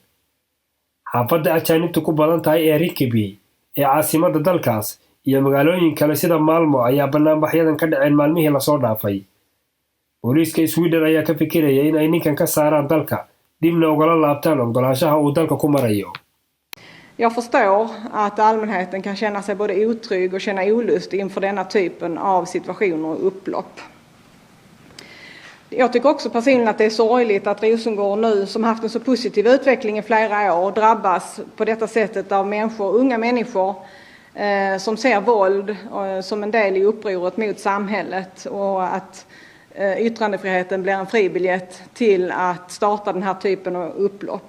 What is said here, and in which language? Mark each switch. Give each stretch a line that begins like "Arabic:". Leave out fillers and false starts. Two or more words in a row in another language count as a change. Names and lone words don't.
Somali: Xaafadda ajaanibtu ku badan tahay ee Rinkeby ee caasimadda dalkaas iyo magaalooyin kale sida Malmö ayaa banaanbaxyadan ka dhaceen maalmihii la soo dhaafay. Booliiska Sweden ayaa ka fikiraya in ay ninkan ka saaraan dalka dibna ugala laabtaan ogolaanshaha uu dalka ku marayo.
Swedish: Jag förstår att allmänheten kan känna sig både otrygg och känna olust inför denna typen av situationer och upplopp. Jag tycker också personligen att det är sorgligt att Rosengård nu, som haft en så positiv utveckling i flera år, drabbas på detta sättet av människor, unga människor som ser våld som en del i upproret mot samhället, och att yttrandefriheten blir en fribiljett till att starta den här typen av upplopp.